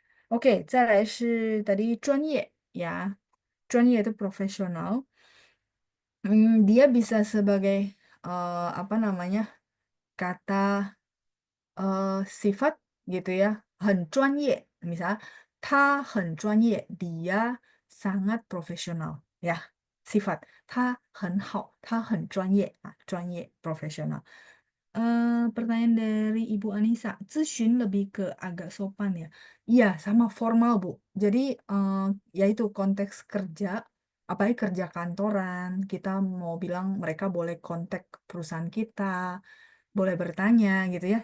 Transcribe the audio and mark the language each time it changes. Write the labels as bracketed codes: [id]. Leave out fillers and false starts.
[id] Oke, [zh] 再来是 [id] tadi 专业 ya. 专业 itu profesional. Dia bisa sebagai apa namanya? Kata sifat gitu ya. [zh] 很专业. [id] Misalnya [zh] 他很专业, [id] dia sangat profesional ya. [zh] Sifat 他很好, 他很专业, 专业 profesional. [id] Pertanyaan dari Ibu Anissa, 咨询 lebih ke agak sopan ya. Iya, sama formal Bu. Jadi yaitu konteks kerja, apalagi kerja kantoran, kita mau bilang mereka boleh kontak perusahaan kita, boleh bertanya gitu ya.